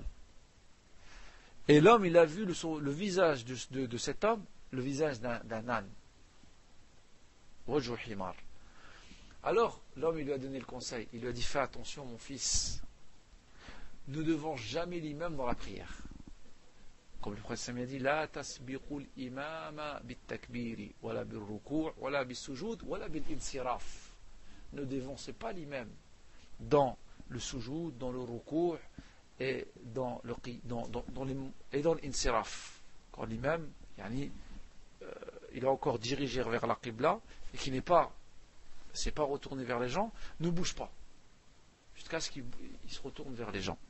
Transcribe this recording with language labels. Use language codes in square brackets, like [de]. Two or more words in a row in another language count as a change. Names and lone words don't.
[fr] Et l'homme, il a vu le visage de cet homme, le visage d'un âne. [ar] وجه حمار. [fr] Alors, l'homme, il lui a donné le conseil. Il lui a dit, fais attention, mon fils. Ne devance jamais l'imam dans la prière. Comme le prophète a dit, [ar] لا تسبق الإمام بالتكبير ولا بالركوع ولا بالسجود ولا بالانصراف. [fr] Ne devancez pas l'imam dans le sujoud, dans le ruku' et dans l'insiraf. Quand l'imam, il est encore dirigé vers la qibla et qu'il s'est pas retourné vers les gens, ne bouge pas jusqu'à ce qu'il se retourne vers les gens.